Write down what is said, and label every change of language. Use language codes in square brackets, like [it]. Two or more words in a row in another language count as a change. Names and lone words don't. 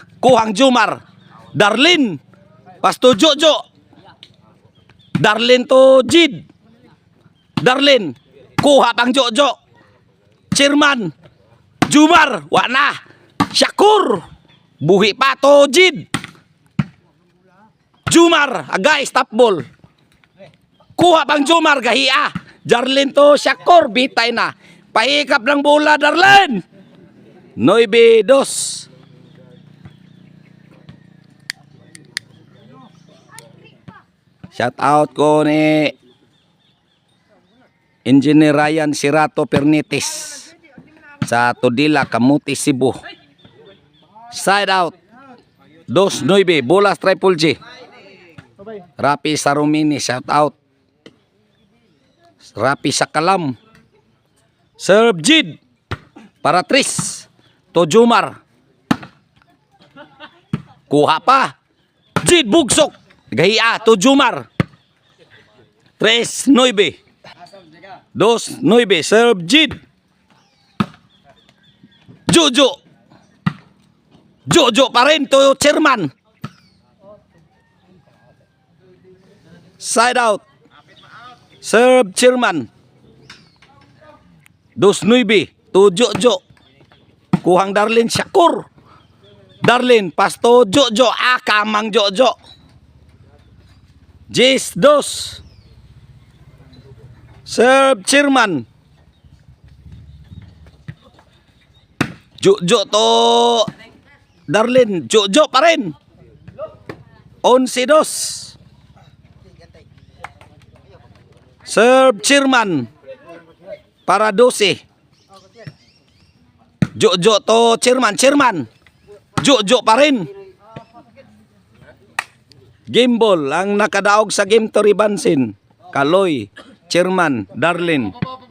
[ceb] Kuhang Jumar. Darlin. Pas to Jojo. Darlin to Jid. Darlin. Kuha pang Jojo. Chairman. Jumar. Wana. Shakur. Buhi pa to Jid. Jumar. Agay. [en] Stop ball. [ceb] Kuha pang Jumar. Gahiya. Darlin to Shakur. Bitay na. Pahikap ng bola Darlin. 9-2. [en] Shout out [ceb] ko ni Engineer Ryan Sirato Pernitis sa Todila, Kamuti, Cebu. [en] Side out. [ceb] 2-9. Bola Triple G. Rapi Sarumini, [en] shout out. [ceb] Rapi Sakalam. Serve Jid. Para 3. To Jumar. Kuha pa. Jid bugsok. Gahiya to Jumar. 3-9. 2-9. Serve Jid. Jojo. Jojo pa rin to Chairman. [en] Side out. Serve Chairman. [ceb] 2-9 to Jojo. Kuhang Darlin Shakur. Darlin pasto Jojo. Kamang Jojo. Jace 2. Serve Chairman. Jojo to Darlin. Jojo pa rin. 11-2. Serve Chairman. Para 12. Jojo to Chairman. Jojo pa rin. [en] Game ball [ceb] ang nakadaog sa game to Ribansin. Kaloy, Chairman, Darlin.